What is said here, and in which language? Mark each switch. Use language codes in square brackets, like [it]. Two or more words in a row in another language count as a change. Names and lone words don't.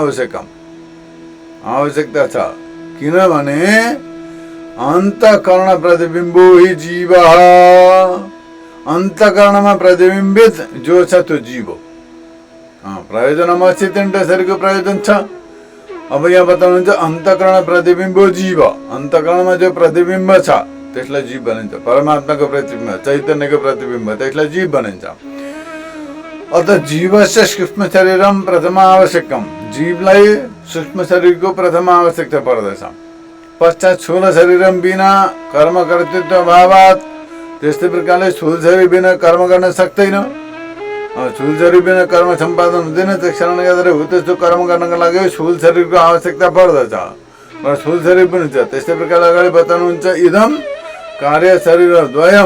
[ne] आवश्यकता छ किनभने [sa] अन्तःकरण प्रतिबिम्बो हि जीव [ne] अन्तःकरणमा प्रतिबिम्बित जो छ त्यो जीव प्रयोजनमा तीनटा शरीरको प्रयोजन छ अब यहाँ बताउनुहुन्छ [sa] अन्तःकरण प्रतिबिम्बो जीव [ne] अन्तःकरणमा जो प्रतिबिम्ब छ त्यसलाई जीव भनिन्छ परमात्माको प्रतिबिम्ब चैतन्यको प्रतिबिम्ब त्यसलाई जीव भनिन्छ [sa] अत जीवस्य सूक्ष्म शरीरम प्रथम आवश्यकम [ne] जीवलाई सूक्ष्म शरीरको प्रथम आवश्यकता पर्दछ [sa] पश्चात स्थूल शरीरम बिना कर्म कर्तृत्व भावात् [ne] त्यस्तै प्रकारले स्थूल शरीर बिना कर्म गर्न सक्दैन। स्थूल शरीर बिना कर्म सम्पादन हुँदैन। त्यस कारणले गर्दा हो त्यस्तो कर्म गर्नको लागि स्थूल शरीरको आवश्यकता पर्दछ र स्थूल शरीर पनि छ। त्यस्तै प्रकारले अगाडि बताउनुहुन्छ [sa] इदम कार्य शरीर द्वयम।